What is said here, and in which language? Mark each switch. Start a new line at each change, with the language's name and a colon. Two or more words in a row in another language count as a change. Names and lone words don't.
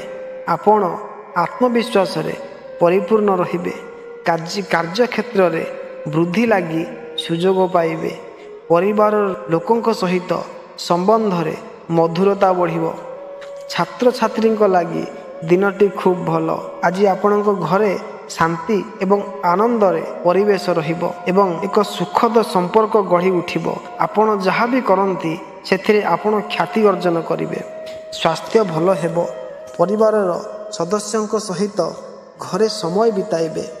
Odia: ଆପଣ ଆତ୍ମବିଶ୍ୱାସ ରେ ପରିପୂର୍ଣ୍ଣ ରହିବେ। କାର୍ଯ୍ୟ କ୍ଷେତ୍ର ରେ ବୃଦ୍ଧି ଲାଗି ସୁଯୋଗ ପାଇବେ। ପରିବାର ଲୋକଙ୍କ ସହିତ ସମ୍ବନ୍ଧ ରେ ମଧୁରତା ବଢ଼ିବ। ଛାତ୍ର ଛାତ୍ରୀ ଲାଗି ଦିନଟି ଖୁବ୍ ଭଲ। ଆଜି ଆପଣଙ୍କ ଘରେ ଶାନ୍ତି ଏବଂ ଆନନ୍ଦରେ ପରିବେଶ ରହିବ ଏବଂ ଏକ ସୁଖଦ ସମ୍ପର୍କ ଗଢ଼ି ଉଠିବ। ଆପଣ ଯାହା ବି କରନ୍ତି ସେଥିରେ ଆପଣ ଖ୍ୟାତି ଅର୍ଜନ କରିବେ। ସ୍ୱାସ୍ଥ୍ୟ ଭଲ ହେବ। ପରିବାରର ସଦସ୍ୟଙ୍କ ସହିତ ଘରେ ସମୟ ବିତାଇବେ।